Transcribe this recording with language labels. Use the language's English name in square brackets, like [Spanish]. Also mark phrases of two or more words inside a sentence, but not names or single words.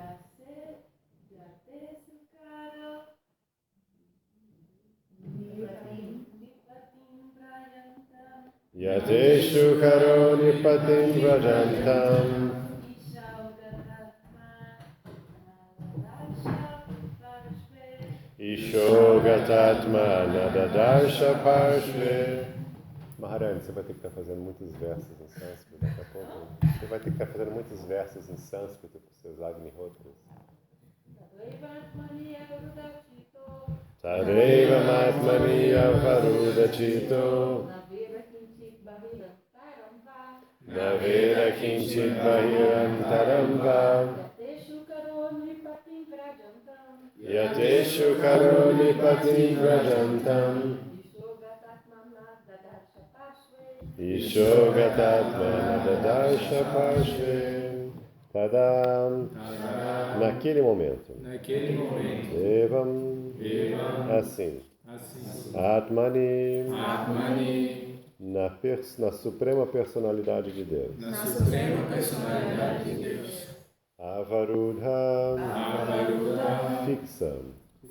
[Sanskrit] यतेषु करो निपतिम् व्रजन्तम्. इषोगतात्मा न ददर्श पार्श्वे. [Portuguese] Maharani, você vai ter que estar fazendo muitos versos em sânscrito daqui a pouco. Você vai ter que estar fazendo muitos versos em sânscrito para os seus Agnihotras. [Sanskrit] तदेव आत्मनि अवरुद्ध चित्तो. न वेद किञ्चित् बहिरन्तरं वा. यतेषु करो निपतिम् व्रजन्तम्. इषोगतात्मा न ददर्श पार्श्वे. [Portuguese] Tadam. Naquele momento. Evam. Assim. Atmani. Na suprema personalidade de Deus. Avarudha. Fixa.